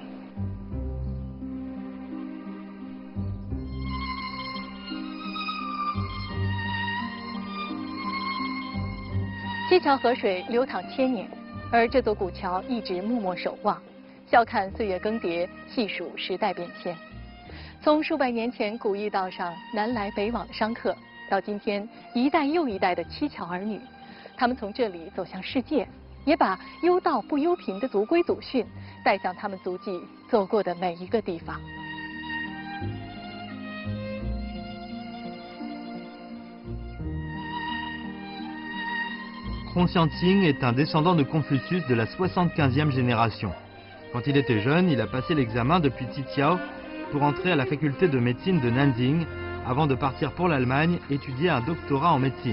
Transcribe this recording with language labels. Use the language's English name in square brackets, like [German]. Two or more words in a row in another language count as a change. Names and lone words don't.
[Chinese] 七桥河水流淌千年，而这座古桥一直默默守望，笑看岁月更迭，细数时代变迁。从数百年前古驿道上南来北往的商客，到今天一代又一代的七桥儿女，他们从这里走向世界，也把忧道不忧贫的族规祖训带向他们足迹走过的每一个地方。 [French] Conscientine est un descendant de Confucius de la 75e génération. Quand il était jeune, il a passé l'examen depuis Titiao pour entrer à la faculté de médecine de Nanjing avant de partir pour l'Allemagne étudier un doctorat en médecine.